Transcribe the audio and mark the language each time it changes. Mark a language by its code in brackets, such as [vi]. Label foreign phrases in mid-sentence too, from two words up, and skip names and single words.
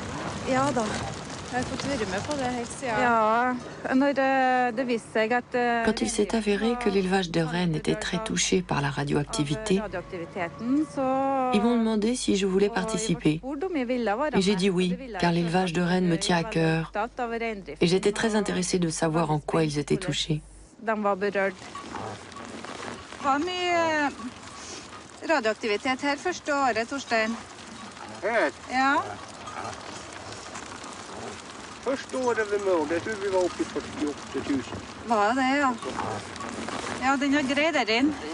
[no] Ja da, jeg har fått være med på det helt siden. Ja, når det viste seg at [fr] Quand il s'est avéré que l'élevage de rennes était très touché par la radioactivité, ils m'ont demandé si je voulais participer. Et j'ai dit oui, car l'élevage de rennes me tient à cœur. Et j'étais très intéressée de savoir en quoi ils étaient touchés. [no] Hva mye radioaktivitet her første året, Torstein? Her? Ja. Første året vi målte, jeg tror vi var oppe i 48 000. Var det, ja? Ja, den er grei der inn.